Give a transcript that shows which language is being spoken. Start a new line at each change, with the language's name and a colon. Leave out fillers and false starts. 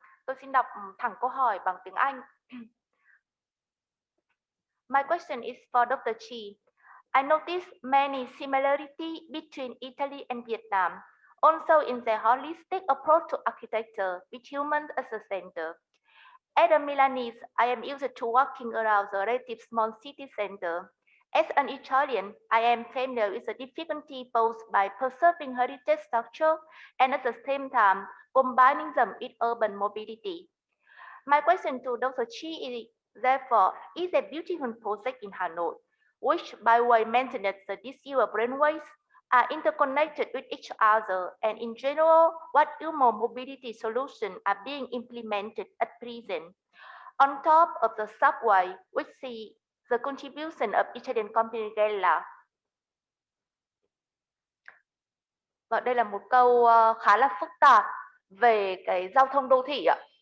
Vietnamese: Tôi xin đọc thẳng câu hỏi bằng tiếng Anh.
English: My question is for Dr. Chi. I noticed many similarities between Italy and Vietnam, also in their holistic approach to architecture with humans as a center. As a Milanese, I am used to walking around the relative small city center. As an Italian, I am familiar with the difficulty posed by preserving heritage structure and at the same time combining them with urban mobility. My question to Dr. Chi is, therefore, is a beautiful project in Hanoi, which byway maintenance the disused railways are interconnected with each other, and in general, what urban mobility solutions are being implemented at present. On top of the subway, we see the contribution of Italian company Gela.
Vietnamese: Và đây là một câu khá là phức tạp về cái giao thông đô thị ạ.